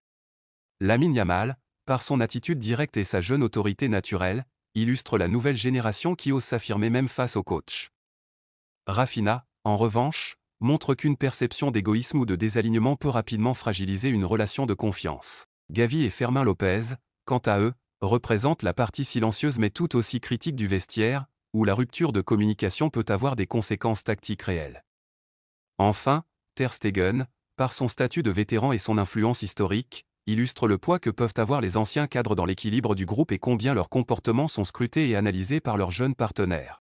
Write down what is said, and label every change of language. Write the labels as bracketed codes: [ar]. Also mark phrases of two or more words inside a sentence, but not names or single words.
[fr] Lamine Yamal, par son attitude directe et sa jeune autorité naturelle, illustre la nouvelle génération qui ose s'affirmer même face au coach. Rafinha, en revanche, montre qu'une perception d'égoïsme ou de désalignement peut rapidement fragiliser une relation de confiance. Gavi et Fermín López, quant à eux, représentent la partie silencieuse mais tout aussi critique du vestiaire, où la rupture de communication peut avoir des conséquences tactiques réelles. Enfin, ter Stegen, par son statut de vétéran et son influence historique, illustre le poids que peuvent avoir les anciens cadres dans l'équilibre du groupe et combien leurs comportements sont scrutés et analysés par leurs jeunes partenaires.